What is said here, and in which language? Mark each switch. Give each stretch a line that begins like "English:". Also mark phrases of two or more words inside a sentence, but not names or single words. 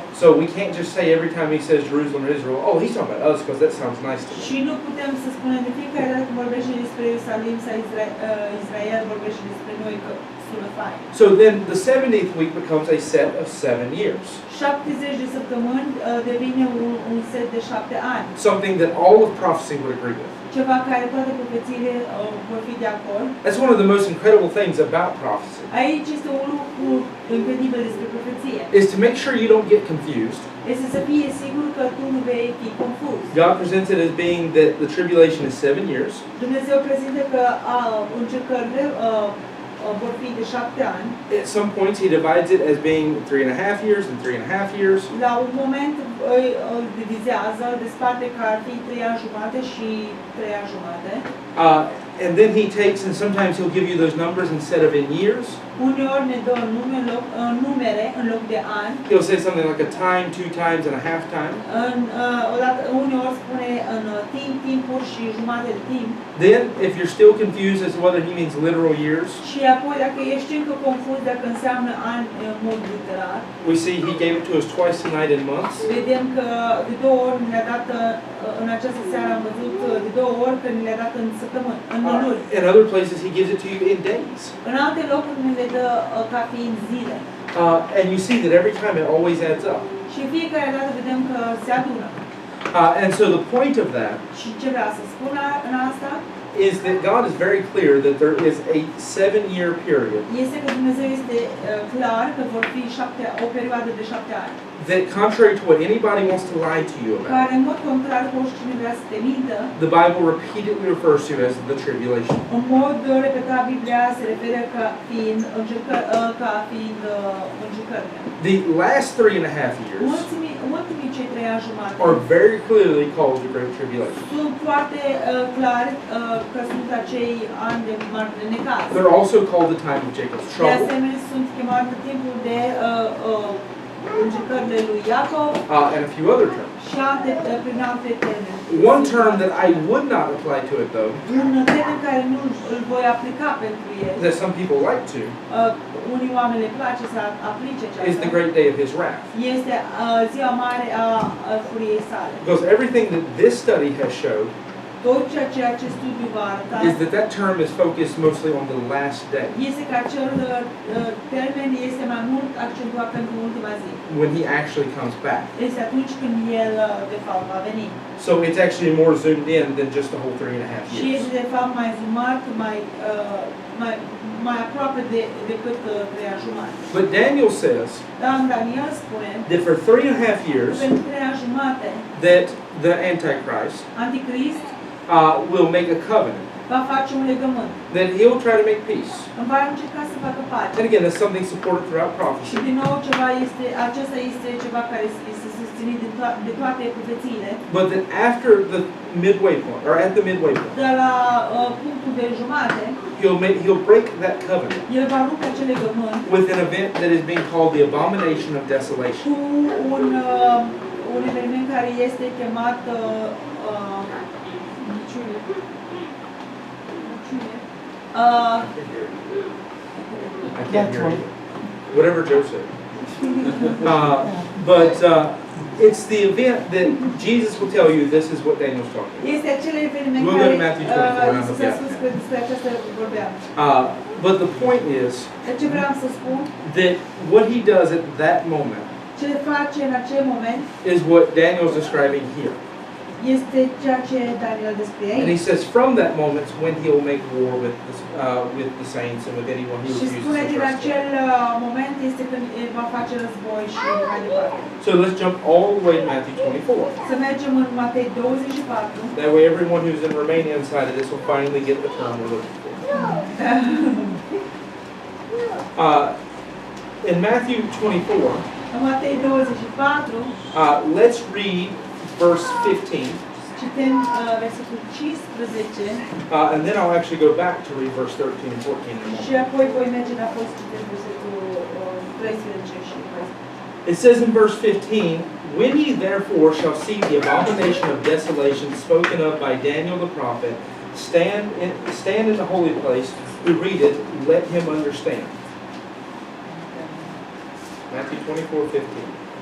English: So we can't just say every time he says Jerusalem or Israel, oh, he's talking about us because that sounds nice to
Romanian: Și
English: me.
Romanian: nu putem să spunem de fiecare dată când vorbește despre Ierusalim sau Israel, vorbește despre noi că sună fain.
English: So then the 70th week becomes a set of 7 years,
Romanian: 70 de săptămâni devine un set de 7 ani.
English: something that all of prophecy would agree with.
Romanian: Ceva care toate profețiile vor fi de acord.
English: That's one of the most incredible things about prophecy,
Romanian: Aici este un lucru incredibil despre profeție.
English: is to make sure you don't get confused.
Romanian: Este să fie sigur că tu nu vei fi confuz.
English: God presents it as being that the tribulation is 7 years,
Romanian: Dumnezeu prezintă că încercările vor fi de 7 ani.
English: at some points he divides it as being 3.5 years and 3.5 years.
Romanian: La un moment îl divizează, desparte că ar fi 3 ani jumate și 3 ani jumate.
English: And then he takes, and sometimes he'll give you those numbers instead of in years.
Romanian: Uneori ne dă numere în loc de ani.
English: He'll say something like a time, 2 times, and a half time.
Romanian: Uneori spune în timp, timpuri și jumate de timp.
English: Then, if you're still confused as to whether he means literal years,
Romanian: Și apoi dacă ești încă confuz dacă înseamnă ani în mod literal,
English: we see he gave it to us twice tonight in months.
Romanian: vedem că de 2 ori ne-a dat în această seară am văzut de 2 ori că ne le-a dat în săptămâni, în luni.
English: In other places, he gives it to you in days.
Romanian: În alte locuri ne le dă ca fiind zile.
English: And you see that every time it always adds up.
Romanian: Și fiecare dată vedem că se adună.
English: And so the point of that
Romanian: Și ce vrea să spun în asta
English: is that God is very clear that there is a 7-year period
Romanian: este că Dumnezeu este clar că vor fi o perioadă de 7 ani.
English: that, contrary to what anybody wants to lie to you about,
Romanian: Care în mod contrar cu oricine vrea să te mintă,
English: the Bible repeatedly refers to as the tribulation.
Romanian: în mod repetat Biblia se referă ca fiind încercările.
English: The last 3.5 years
Romanian: Ultimii cei 3 ani jumate
English: are very clearly called the Great Tribulation.
Romanian: sunt foarte clari că sunt acei ani de mare necaz.
English: They're also called the time of Jacob's
Romanian: De
English: trouble,
Romanian: asemenea, sunt chemate timpul de încercările lui Iacov
English: and a few other terms.
Romanian: și prin alte termeni.
English: One term that I would not apply to it, though,
Romanian: Un termen care nu îl voi aplica pentru el,
English: that some people like to,
Romanian: unii oameni le place să aplice
English: is the
Romanian: aceasta,
English: great day of his wrath.
Romanian: este ziua mare a furiei sale.
English: Because everything that this study has showed
Romanian: Tot ceea ce acest studiu va arăta
English: is that that term is focused mostly on the last day,
Romanian: este că acel termen este mai mult accentuat pentru ultima zi.
English: when he actually comes back.
Romanian: Este atunci când el de fapt va veni.
English: So it's actually more zoomed in than just the whole 3.5
Romanian: Și
English: years.
Romanian: este de fapt mai zoomat, mai aproape decât 3 ani jumate.
English: But Daniel says
Romanian: Dar Daniel spune
English: that for 3.5 years,
Romanian: pentru 3 ani jumate
English: that the Antichrist
Romanian: Anticrist
English: will make a covenant,
Romanian: va face un legământ.
English: that he'll try to make peace.
Romanian: Va încerca să facă pace.
English: And again, that's something supported throughout
Romanian: Și
English: prophecy.
Romanian: din nou acesta este ceva care este susținut de toate profețiile.
English: But that after the midway point, or at the midway point,
Romanian: De la punctul de jumate,
English: he'll break that covenant
Romanian: El va rupe acel legământ
English: with an event that is being called the abomination of desolation.
Romanian: cu un eveniment care este chemat
English: I can't hear you. Whatever Joe said. But it's the event that Jesus will tell you this is what Daniel's talking about.
Romanian: Este acel eveniment
English: We'll go
Romanian: care
English: to Matthew 24 and
Romanian: Iisus
English: look
Romanian: a
English: at
Romanian: spus
English: that.
Romanian: că despre aceasta vorbeam.
English: But the point is
Romanian: Dar ce vreau să spun,
English: that what he does at that moment
Romanian: ce face în acel moment
English: is what Daniel's describing here.
Romanian: este ceea ce Daniel descrie
English: And he
Romanian: aici.
English: says from that moment is when he'll make war with the saints and with anyone who
Romanian: Și
English: refuses
Romanian: spune
English: to
Romanian: din
English: trust him.
Romanian: acel moment este când va face război și mai departe.
English: So let's jump all the way to Matthew 24.
Romanian: Să mergem în Matei 24.
English: That way everyone who's in Romania inside of this will finally get the term we're looking for. In Matthew 24,
Romanian: În Matei 24
English: let's read verse 15.
Romanian: citim versetul 15
English: And then I'll actually go back to read verse 13 and 14 in a
Romanian: și
English: moment.
Romanian: apoi voi merge înapoi să citim versetul 13 și 14.
English: It says in verse 15, when ye therefore shall see the abomination of desolation spoken of by Daniel the prophet, stand in the holy place, who readeth, let him understand. Matthew 24:15.